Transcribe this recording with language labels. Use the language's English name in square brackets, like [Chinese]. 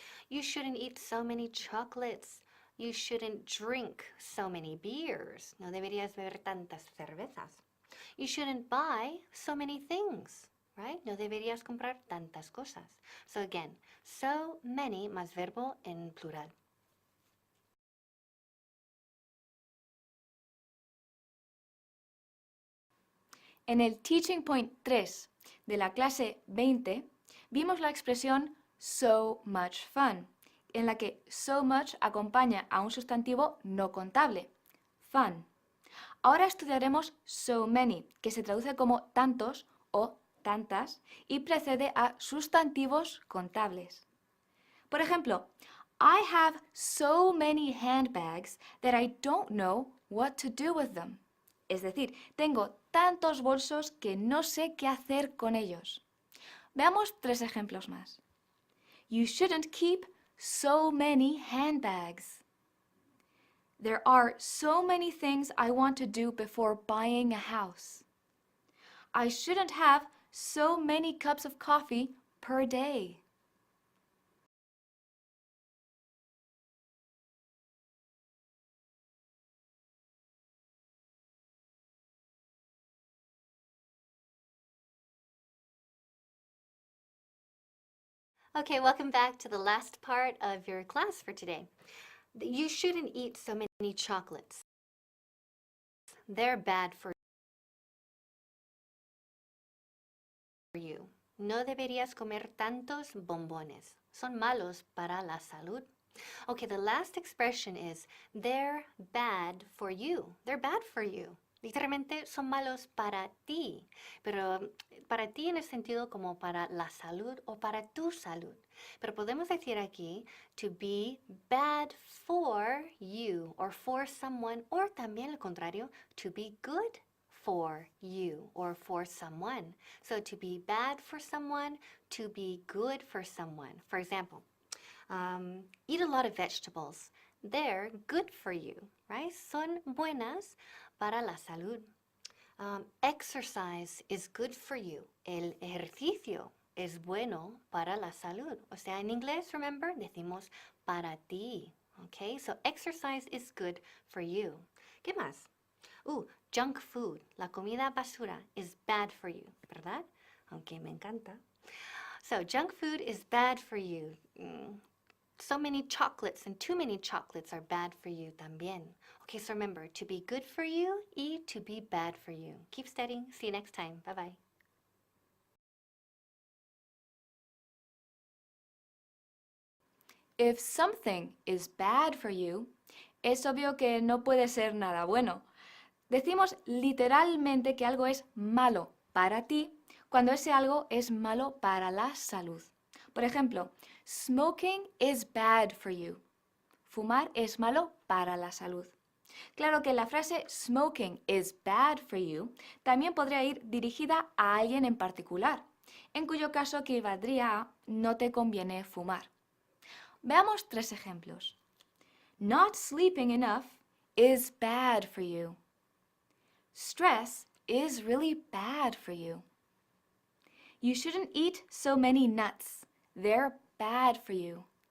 [English] You shouldn't eat so many chocolates. You shouldn't drink so many beers. [Spanish] No deberías beber tantas cervezas. [English] You shouldn't buy so many things, right? [Spanish] No deberías comprar tantas cosas. [English] So again, so many [Spanish] más verbo en plural. En el Teaching Point 3 de la clase 20 vimos la expresión so much fun, en la que so much acompaña a un sustantivo no contable, fun. Ahora estudiaremos so many, que se traduce como tantos o tantas y precede a sustantivos contables. Por ejemplo, [English] I have so many handbags that I don't know what to do with them. [Spanish] Es decir, tengo tantos bolsos que no sé qué hacer con ellos. Veamos 3 ejemplos más. [English] You shouldn't keep so many handbags. There are so many things I want to do before buying a house. I shouldn't have so many cups of coffee per day. Okay, welcome back to the last part of your class for today. You shouldn't eat so many chocolates. They're bad for you. [Spanish] No deberías comer tantos bombones. Son malos para la salud. [English] Okay, the last expression is they're bad for you. They're bad for you. [Spanish] Literalmente son malos para ti, pero para ti en el sentido como para la salud o para tu salud. Pero podemos decir aquí [English] to be bad for you or for someone, or [Spanish] también al contrario, [English] to be good for you or for someone. So to be bad for someone, to be good for someone. For example, eat a lot of vegetables. They're good for you, right? [Spanish] Son buenas para la salud. [English] Exercise is good for you. [Spanish] El ejercicio es bueno para la salud. O sea, en inglés, remember, decimos para ti. [English] Okay, so exercise is good for you. [Spanish] ¿Qué más? Junk food. La comida basura [English] is bad for you, [Spanish] ¿verdad? Aunque me encanta. [English] So junk food is bad for you. So many chocolates and too many chocolates are bad for you también. Okay, so remember, to be good for you y to be bad for you. Keep studying. See you next time. Bye-bye. If something is bad for you, [Spanish] es obvio que no puede ser nada bueno. Decimos literalmente que algo es malo para ti cuando ese algo es malo para la salud. Por ejemplo, [English] smoking is bad for you. [Spanish] Fumar es malo para la salud. Claro que la frase [English] smoking is bad for you [Spanish] también podría ir dirigida a alguien en particular, en cuyo caso equivaldría a no te conviene fumar. Veamos 3 ejemplos. [English] Not sleeping enough is bad for you. Stress is really bad for you. You shouldn't eat so many nuts. They're bad for you.